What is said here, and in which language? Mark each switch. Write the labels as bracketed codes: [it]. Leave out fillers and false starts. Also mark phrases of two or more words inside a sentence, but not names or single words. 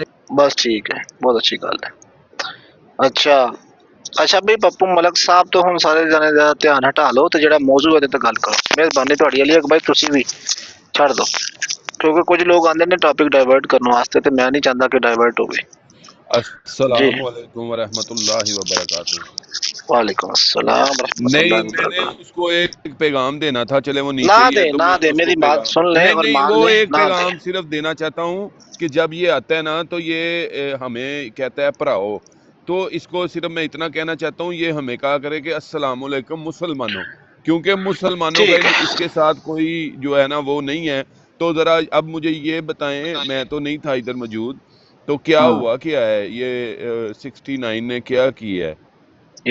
[pa] ਬਸ ਠੀਕ ਹੈ ਬਹੁਤ ਅੱਛੀ ਗੱਲ ਹੈ ਅੱਛਾ ਬਈ ਪੱਪੂ ਮਲਕ ਸਾਹਿਬ ਤੋਂ ਹੁਣ ਸਾਰੇ ਜਣੇ ਦਾ ਧਿਆਨ ਹਟਾ ਲਓ ਤੇ ਜਿਹੜਾ ਮੌਜੂ ਹੈ ਤੇ ਗੱਲ ਕਰੋ ਮਿਹਰਬਾਨੀ ਤੁਹਾਡੀ ਅਲੀ ਬਾਈ ਤੁਸੀਂ ਵੀ ਛੱਡ ਦਿਓ ਕਿਉਂਕਿ ਕੁਝ ਲੋਕ ਆਉਂਦੇ ਨੇ [en] topic divert [pa] ਕਰਨ ਵਾਸਤੇ ਤੇ ਮੈਂ ਨਹੀਂ ਚਾਹੁੰਦਾ ਕਿ ਡਾਇਵਰਟ ਹੋਵੇ [ar] السلام علیکم ورحمة الله وبرکاته. وعلیکم السلام [ur] نہیں میں نے اس کو ایک پیغام دینا تھا چلے وہ نیچے نہ دے میری بات سن لے اور مان वो ले ایک پیغام صرف دینا چاہتا ہوں کہ جب یہ آتا ہے نا تو یہ ہمیں کہتا ہے بھراؤ تو اس کو صرف میں اتنا کہنا چاہتا ہوں یہ ہمیں کہا کرے کہ [ar] السلام علیکم [ur] مسلمانوں کیونکہ مسلمانوں کا اس کے ساتھ کوئی جو ہے نا وہ نہیں ہے تو ذرا اب مجھے یہ بتائیں میں تو نہیں تھا ادھر موجود تو کیا ہوا کیا ہے یہ 69 نے کیا کیا ہے